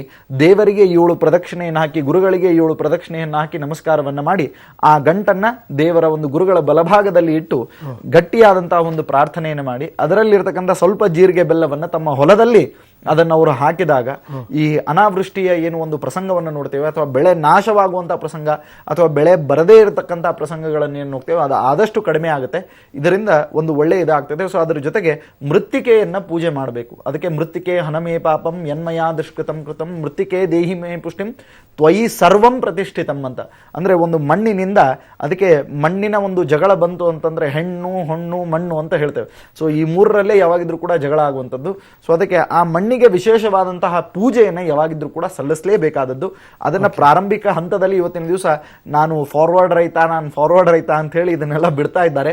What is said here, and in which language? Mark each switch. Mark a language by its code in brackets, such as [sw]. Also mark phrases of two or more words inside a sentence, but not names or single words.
[kn] ದೇವರಿಗೆ 7 ಪ್ರದಕ್ಷಿಣೆಯನ್ನು ಹಾಕಿ, ಗುರುಗಳಿಗೆ 7 ಪ್ರದಕ್ಷಿಣೆಯನ್ನು ಹಾಕಿ ನಮಸ್ಕಾರವನ್ನ ಮಾಡಿ ಆ ಗಂಟನ್ನ ದೇವರ ಒಂದು ಗುರುಗಳ ಬಲಭಾಗದಲ್ಲಿ ಇಟ್ಟು ಗಟ್ಟಿಯಾದಂತಹ ಒಂದು ಪ್ರಾರ್ಥನೆಯನ್ನು ಮಾಡಿ ಅದರಲ್ಲಿರ್ತಕ್ಕಂಥ ಸ್ವಲ್ಪ ಜೀರಿಗೆ ಬೆಲ್ಲವನ್ನ ತಮ್ಮ ಹೊಲದಲ್ಲಿ ಅದನ್ನು ಅವರು ಹಾಕಿದಾಗ ಈ ಅನಾವೃಷ್ಟಿಯ ಏನು ಒಂದು ಪ್ರಸಂಗವನ್ನು ನೋಡ್ತೇವೆ, ಅಥವಾ ಬೆಳೆ ನಾಶವಾಗುವಂತಹ ಪ್ರಸಂಗ ಅಥವಾ ಬೆಳೆ ಬರದೇ ಇರತಕ್ಕಂತಹ ಪ್ರಸಂಗಗಳನ್ನು ಏನು ನೋಡ್ತೇವೆ, ಅದು ಆದಷ್ಟು ಕಡಿಮೆ ಆಗುತ್ತೆ. ಇದರಿಂದ ಒಂದು ಒಳ್ಳೆ ಇದಾಗ್ತದೆ. ಸೊ ಅದ್ರ ಜೊತೆಗೆ ಮೃತ್ತಿಕೆಯನ್ನ ಪೂಜೆ ಮಾಡಬೇಕು. [sa] ಅದಕ್ಕೆ ಮೃತ್ತಿಕೆ ಹನಮೇ ಪಾಪಂ ಯನ್ಮಯ ದುಷ್ಕೃತಂ ಕೃತಂ ಮೃತ್ತಿಕೆ ದೇಹಿ ಮೇ ಪುಷ್ಟಿಂ ತ್ವಯಿ ಸರ್ವಂ ಪ್ರತಿಷ್ಠಿತಂ ಅಂತ. [kn] ಅಂದ್ರೆ ಒಂದು ಮಣ್ಣಿನಿಂದ, ಅದಕ್ಕೆ ಮಣ್ಣಿನ ಒಂದು ಜಗಳ ಬಂತು ಅಂತಂದ್ರೆ ಹೆಣ್ಣು, ಹೊಣ್ಣು, ಮಣ್ಣು ಅಂತ ಹೇಳ್ತೇವೆ. ಸೊ ಈ ಮೂರರಲ್ಲೇ ಯಾವಾಗಿದ್ರೂ ಕೂಡ ಜಗಳ ಆಗುವಂಥದ್ದು. ಸೊ ಅದಕ್ಕೆ ಆ ಮಣ್ಣಿಗೆ ವಿಶೇಷವಾದಂತಹ ಪೂಜೆಯನ್ನು ಯಾವಾಗಿದ್ರೂ ಕೂಡ ಸಲ್ಲಿಸಲೇಬೇಕಾದದ್ದು. ಅದನ್ನ ಪ್ರಾರಂಭಿಕ ಹಂತದಲ್ಲಿ ಇವತ್ತಿನ ದಿವಸ ನಾನು ಫಾರ್ವರ್ಡ್ ರೈತ ಅಂತ ಹೇಳಿ ಇದನ್ನೆಲ್ಲ ಬಿಡ್ತಾ ಇದ್ದಾರೆ.